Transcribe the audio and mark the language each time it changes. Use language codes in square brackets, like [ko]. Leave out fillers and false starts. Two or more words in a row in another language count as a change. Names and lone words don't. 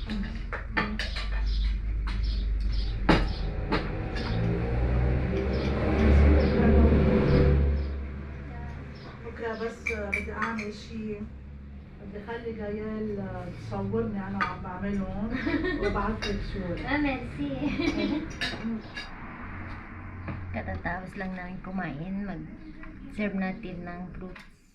[ar] بكره بس بدي اعمل شيء، بدي اخلي جيال تصورني انا وعم بعملهم وابعث لك صورة. Merci. [tl] Katatapos lang namin kumain. Mag-serve natin ng fruits.